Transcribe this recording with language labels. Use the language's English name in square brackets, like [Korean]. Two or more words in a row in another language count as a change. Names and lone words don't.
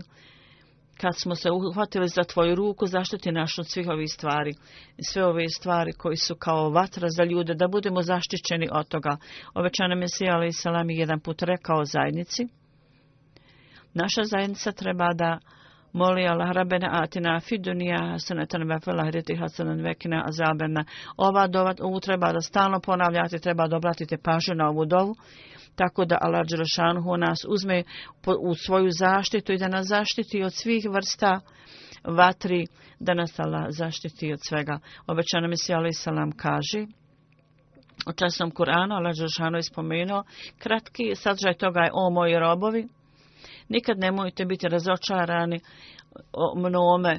[Bosnian] Kad smo se uhvatili za tvoju ruku, zaštiti nas od svih ovih stvari. I sve ove stvari koji su kao vatra za ljude, da budemo zaštićeni od toga. Obećani Mesija [Arabic] عليه السلام [Bosnian] jedan put rekao zajednici. Naša zajednica treba da moli Allah [Arabic] ربنا آتنا في الدنيا حسنة وفي الآخرة حسنة وقنا عذاب. [Bosnian] Ovu treba da stalno ponavljate, treba da obratite pažnju na ovu dovu, tako da Allah dželešanhu nas uzme u svoju zaštitu i da nas zaštiti od svih vrsta vatri, da nas Allah zaštiti od svega. Obećani Mesija [Arabic] عليه السلام [Bosnian] kaže u časnom Kur'anu, Allah dželešanhu je spomenuo, kratki sadržaj toga je: o moji robovi, nikad nemojte biti razočarani mnome.